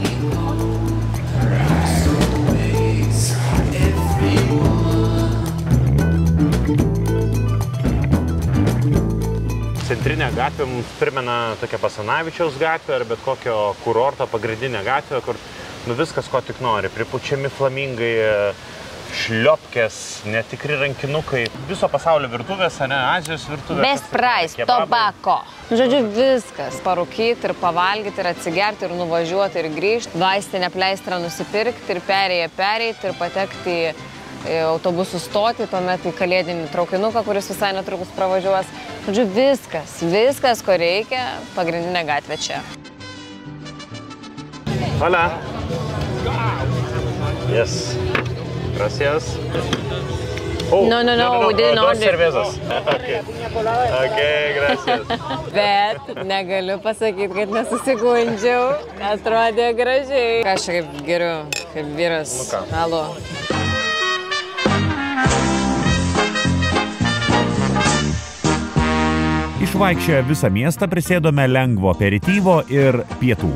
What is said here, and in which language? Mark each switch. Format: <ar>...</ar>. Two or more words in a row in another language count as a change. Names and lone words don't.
<lt>Centrinė gatvė mums primena tokią Basanavičiaus gatvę ar bet kokio kurorto pagrindinę gatvę, kur viskas ko tik nori. Pripučiami flamingai, šliopkės, netikri rankinukai, viso pasaulio virtuvės, ne, Azijos virtuvės.</lt> <en>Best price,</en> <lt>tobako. Žodžiu, viskas. Parūkyti ir pavalgyti ir atsigerti ir nuvažiuoti ir grįžti. Vaistinę pleistrą nusipirkti ir pereiti ir patekti į autobusų stotį, tuomet į kalėdinį traukinuką, kuris visai netrukus pravažiuos. Žodžiu, viskas, ko reikia, pagrindinė gatvė čia.</lt> <es>Hola. Yes. Gracias.</es> <en>Oh, no, we didn't order.</en> <es>Dos cervezas. Okay, gracias.</es> <lt>Bet negaliu pasakyti, kad nesusigundžiau. Atrodė gražiai. Ką aš kaip geriu, kaip vyras. Nu ką. Alo. Išvaikščioję visą miestą prisėdome lengvo aperityvo ir pietų.</lt>